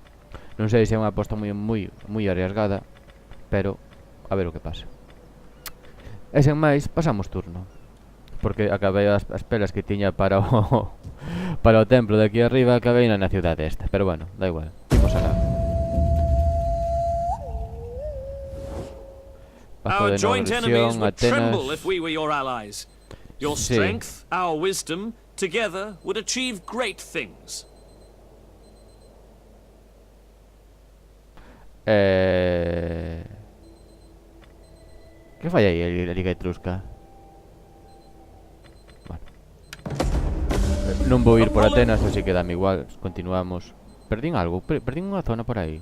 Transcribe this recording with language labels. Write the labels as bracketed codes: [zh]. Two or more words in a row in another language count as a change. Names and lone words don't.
[gl] Non sei se é unha aposta moi arriesgada, pero a ver o que pasa. E sen máis, pasamos turno, porque acabei as pelas que tiña para o para o templo de aquí arriba, acabei na cidade esta. Pero bueno, da igual, imos alá. [en] Our joint enemies would tremble if Atenas. we were your allies. Your Sí. strength, our wisdom, together would achieve great things. [gl] Que fai aí a Liga Etrusca? Bueno, non vou ir por Atenas, así que dame igual. Continuamos. Perdín algo? Perdín unha zona por aí?